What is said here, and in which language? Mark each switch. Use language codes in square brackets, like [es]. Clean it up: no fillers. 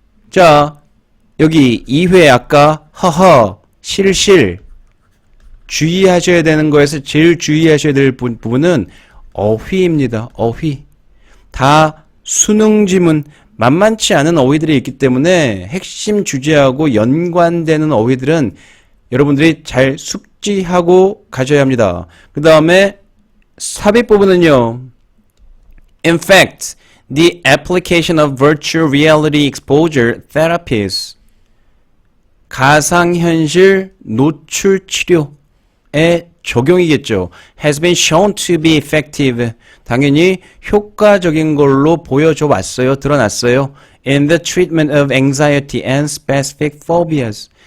[ko] 자, 여기 2회 아까 허허, 실실 주의하셔야 되는 거에서 제일 주의하셔야 될 부분은 어휘입니다. 어휘. 다 수능 지문 만만치 않은 어휘들이 있기 때문에 핵심 주제하고 연관되는 어휘들은 여러분들이 잘 숙지하고 가셔야 합니다. 그 다음에 삽입 부분은요. [en] In fact, the application of virtual reality exposure therapies [ko] 가상현실 노출 치료의 적용이겠죠. [en] has been shown to be effective. [ko] 당연히 효과적인 걸로 보여줘 왔어요. 드러났어요. [en] In the treatment of anxiety and specific phobias.